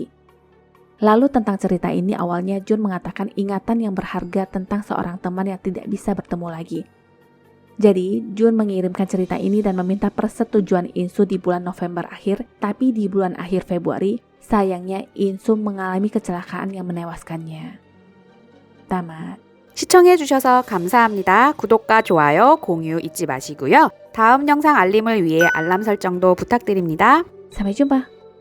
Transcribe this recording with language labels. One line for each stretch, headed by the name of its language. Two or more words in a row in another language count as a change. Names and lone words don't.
Indonesian: Lalu tentang cerita ini awalnya Jun mengatakan ingatan yang berharga tentang seorang teman yang tidak bisa bertemu lagi. Jadi, Jun mengirimkan cerita ini dan meminta persetujuan Insu di bulan November akhir, tapi di bulan akhir Februari, sayangnya Insu mengalami kecelakaan yang menewaskannya. Tamat.
Korean: 시청해주셔서 감사합니다. 구독과 좋아요, 공유 잊지 마시고요. 다음 영상 알림을 위해 알람 설정도 부탁드립니다.
Indonesian: Sampai jumpa.